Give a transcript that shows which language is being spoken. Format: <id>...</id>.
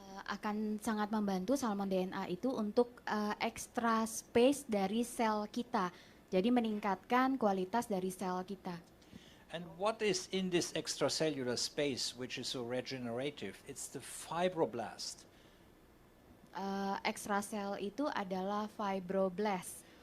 <id>Akan sangat membantu salmon DNA itu untuk</id> <en>extra space</en> <id>dari sel kita. Jadi meningkatkan kualitas dari sel kita.</id> <en>And what is in this extracellular space which is so regenerative? It's the fibroblast.</en> <id>Ekstrasel itu adalah fibroblast.</id>